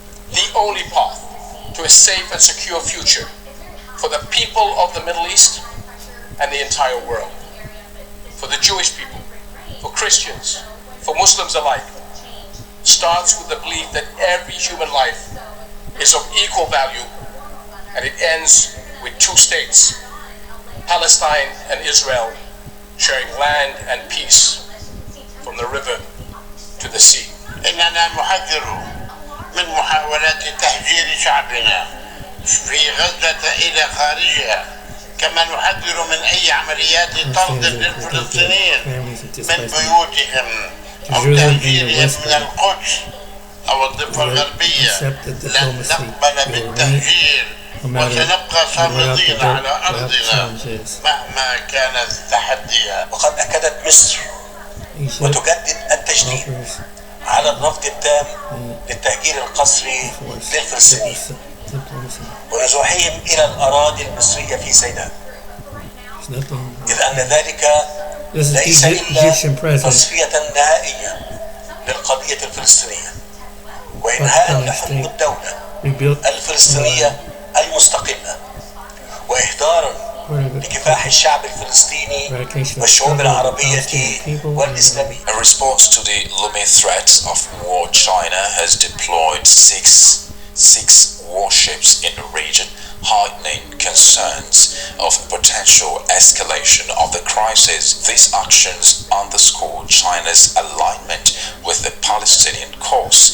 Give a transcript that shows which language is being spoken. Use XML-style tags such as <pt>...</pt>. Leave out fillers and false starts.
<en>The only path to a safe and secure future for the people of the Middle East and the entire world, for the Jewish people, for Christians, for Muslims alike, starts with the belief that every human life is of equal value, and it ends with two states, Palestine and Israel, sharing land and peace from the river to the sea.</en> <ar>إننا نحذر من محاولات تهجير شعبنا في غزة إلى خارجها، كما نحذر من أي عمليات طرد للفلسطينيين من بيوتهم أو تهجيرهم من القدس أو الضفة الغربية. لن نقبل بالتهجير وسنبقى صامدين على أرضنا مهما كانت التحديات. وقد أكدت مصر وتجدد التشديد على الرفض التام للتهجير القسري للفلسطينيين ونزوحهم إلى الأراضي المصرية في سيناء، إذ أن ذلك ليس إلا تصفية نهائية للقضية الفلسطينية وإنهاء لحكم الدولة الفلسطينية المستقلة وإهدارا لكفاح الشعب الفلسطيني والشعوب العربية والإسلامية.</ar> <en>In response to the looming threats of war, China has deployed six warships in the region, heightening concerns of potential escalation of the crisis. These actions underscore China's alignment with the Palestinian cause.</en>